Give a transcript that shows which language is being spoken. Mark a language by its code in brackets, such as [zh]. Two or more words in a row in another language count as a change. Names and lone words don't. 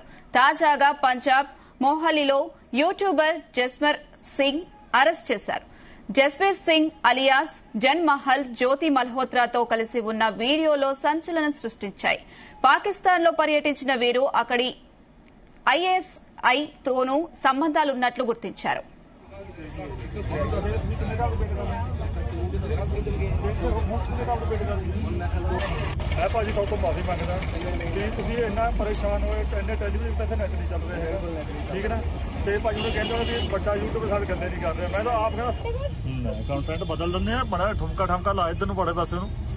[te] తాజాగా పంజాబ్ మొహాలీలో యూట్యూబర్ జస్మర్ సింగ్ అరెస్ట్ చేశారు. జస్బీర్ సింగ్ అలియాస్ జన్ మహల్ జ్యోతి మల్హోత్రాతో కలిసి ఉన్న వీడియోలో సంచలనం సృష్టించాయి. పాకిస్తాన్లో పర్యటించిన వీరు అక్కడి ఐఎస్ఐతోనూ సంబంధాలున్నట్లు గుర్తించారు. [pa] ਭਾਜੀ ਤੋਂ ਮਾਫੀ ਮੰਗਦਾ ਕਿ ਤੁਸੀਂ ਇੰਨਾ ਪਰੇਸ਼ਾਨ ਹੋਏ ਇੰਨੇ ਟੈਲੀਵਿਜ਼ਨ ਤੇ ਨੈਟ ਨਹੀਂ ਚੱਲ ਰਹੇ ਹੈ ਠੀਕ ਹੈ ਨਾ ਤੇ ਭਾਜੀ ਨੂੰ ਕਹਿੰਦੇ ਵੀ ਵੱਡਾ YouTube ਸਾਡੇ ਗੱਲੇ ਨਹੀਂ ਕਰ ਰਿਹਾ ਮੈਂ ਤਾਂ ਆਪ ਕਹਿੰਦਾ ਕੰਟੈਂਟ ਬਦਲ ਦਿੰਦੇ ਆ ਬੜਾ ਠੁਮਕਾ ਲਾ ਇਧਰ ਨੂੰ ਬੜੇ ਪਾਸੇ ਨੂੰ